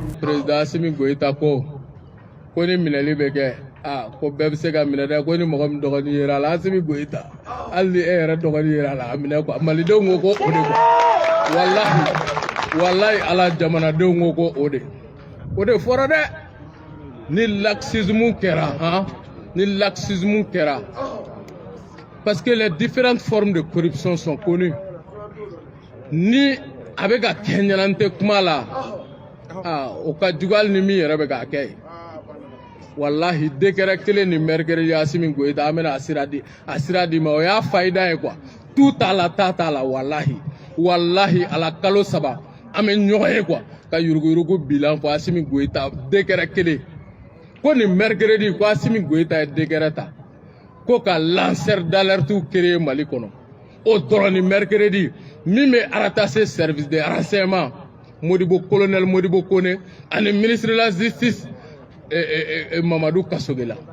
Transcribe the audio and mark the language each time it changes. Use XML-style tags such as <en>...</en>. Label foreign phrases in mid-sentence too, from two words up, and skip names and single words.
<bm>Président Assimi Goïta ko ni minɛli bɛ kɛ ko bɛɛ bɛ se ka minɛ dɛ ko ni mɔgɔ min dɔgɔnin yera la Assimi Goïta hali ni e yɛrɛ dɔgɔnin yera la a minɛ quoi malidenw ko o de quoi wallahi ala jamanadenw ko o de fɔra dɛ ni laxisme kɛra ni laxisme kɛra</bm> <fr>parce que les différentes formes de corruption sont connues</fr> <bm>ni a bɛ ka kɛ ɲɛna n tɛ kuma la o ka jugu hali ni min yɛrɛ bɛ k'a kɛ wallahi décret kelen ni mercredi Assimi Goïta an bɛna a sira di ma o y'a fayida ye quoi</bm> <fr>tout à la</fr> <bm>t'a la wallahi ala kalo 3 an bɛ ɲɔgɔn ye quoi ka yuruguyurugu bilan fɔ Assimi Goïta décret kelen ko ni mercredi ko Assimi Goïta ye décret ta ko ka</bm> <fr>lanceur d'alerte</fr> <bm>créer Mali kɔnɔ o dɔrɔn ni mercredi min bɛ</bm> <fr>rattaché service de renseignement</fr> <bm>colonel Modibo Kone ani</bm> <fr>ministre de la justice</fr> <bm>Mamadou Kasogela</bm>